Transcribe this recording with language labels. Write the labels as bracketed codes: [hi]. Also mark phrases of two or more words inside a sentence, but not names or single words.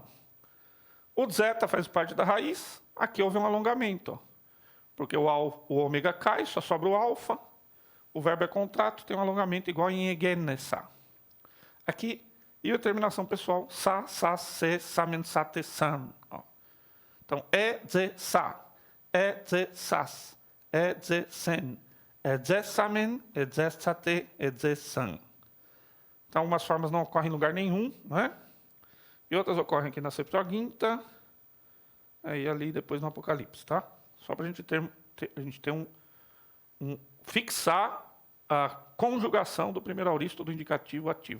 [pt] O zeta faz parte da raiz, aqui houve um alongamento, ó, porque o ômega cai, só sobra o alfa, o verbo é contrato, tem um alongamento igual em egenessa. Aqui, e a terminação pessoal, [el] sa, se, samen, sate, san. [pt] Ó. Então, [el] ze, sa, ze, sas, ze, sen, ze, samen, ze, sate, ze, san. [pt] Então, algumas formas não ocorrem em lugar nenhum, né? E outras ocorrem aqui na Septuaginta, e ali depois no Apocalipse, tá? Só para a gente ter fixar a conjugação do primeiro auristo do indicativo ativo.